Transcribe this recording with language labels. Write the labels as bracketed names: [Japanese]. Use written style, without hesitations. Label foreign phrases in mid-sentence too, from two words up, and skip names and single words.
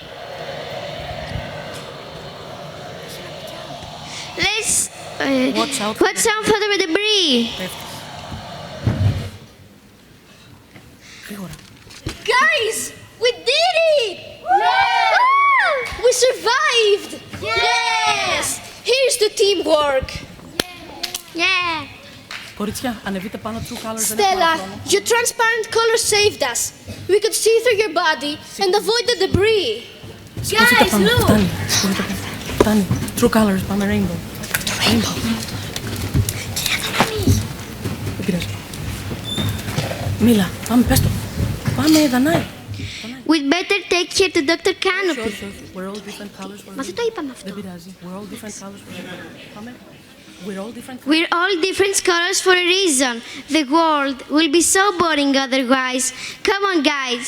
[English] Let's watch out for the debris. Guys, we did it! We survived! Yes! Here's to teamwork! Yeah! [Greek] Κορίτσια, ανεβείτε πάνω [English] true colors. Stella, your transparent color saved us. We could see through your body and avoid the debris. Guys, look! Φτάνει. True colors, πάμε rainbow. Rainbow. [Greek] Δεν πειράζει. Μίλα, πάμε, πες το. Πάμε, Δανάη. [English] We'd better take her to Dr. Canopy. We're all different colors for [Greek] Μα δεν το είπαμε αυτό. Δεν πειράζει. [English] We're all different colors for Πάμε. We're all different colors for a reason. The world will be so boring otherwise. Come on, guys.